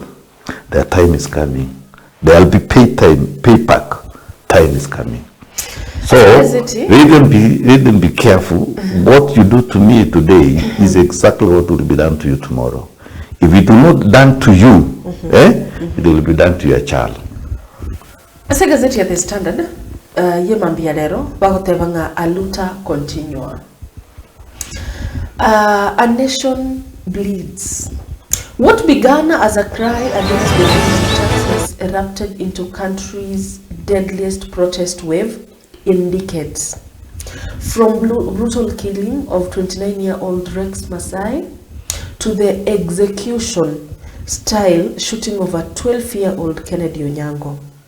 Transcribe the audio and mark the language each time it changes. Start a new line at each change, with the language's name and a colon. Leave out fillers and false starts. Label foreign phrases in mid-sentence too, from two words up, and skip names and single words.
English: Their time is coming. There will be payback. Time is coming. So let them be careful. What you do to me today is exactly what will be done to you tomorrow. If it will not done to you, it will be done to your child.
Gusii: Asa gazeti ya The Standard ye mambia lero bagotebanga
Portuguese: aluta continua.
English: A nation bleeds. What began as a cry against the taxes erupted into country's deadliest protest wave in decades. From brutal killing of 29-year-old Rex Masai to the execution style shooting of a 12-year-old Kennedy Onyango.